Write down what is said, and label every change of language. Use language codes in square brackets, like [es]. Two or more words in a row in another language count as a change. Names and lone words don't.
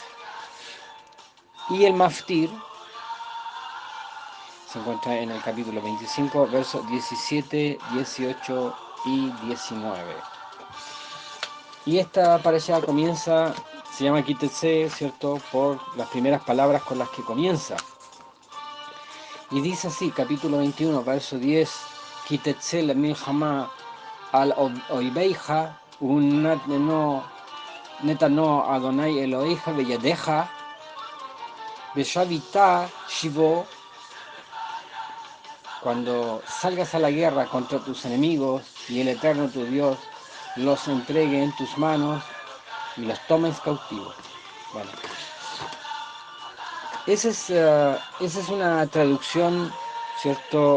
[es] Y el Maftir se encuentra en el capítulo 25, versos 17, 18 y 19. Y esta parashá comienza, se llama Kitetse, ¿cierto?, por las primeras palabras con las que comienza. Y dice así, capítulo 21, verso 10, [he] כי תצא למלחמה על איביך ונתנו יהוה אלהיך בידך ושבית שביו, [es] cuando salgas a la guerra contra tus enemigos y el Eterno tu Dios los entregue en tus manos y los tomes cautivos. Bueno, esa es una traducción, ¿cierto?